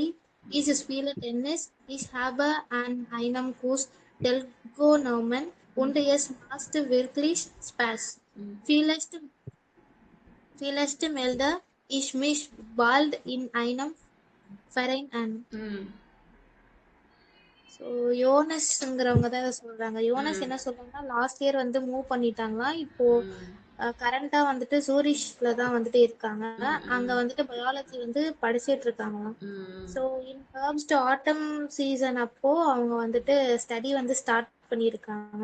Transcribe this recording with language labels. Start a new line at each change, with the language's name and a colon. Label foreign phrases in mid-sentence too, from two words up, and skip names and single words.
German: Ich spiele Tennis. Ich habe an einem Kurs teilgenommen und es macht wirklich Spaß. Vielleicht melde ich mich bald in einem Verein an. ம்
Tamil: ஸோ யோனஸ்ங்கிறவங்க தான் இதை சொல்றாங்க. யோனஸ் ம் என்ன சொல்றாங்கன்னா
English: last year
Tamil: வந்து மூவ் பண்ணிட்டாங்களாம். இப்போ ம் கரண்டா வந்துட்டு சூரிஷ்ல தான் வந்துட்டு இருக்காங்க. ம் அங்க ம் வந்துட்டு பயாலஜி வந்து படிச்சிட்டு இருக்காங்களாம். ம் ஸோ
English: in terms to autumn season
Tamil: அப்போ அவங்க வந்துட்டு ஸ்டடி வந்து ஸ்டார்ட் பண்ணியிருக்காங்க.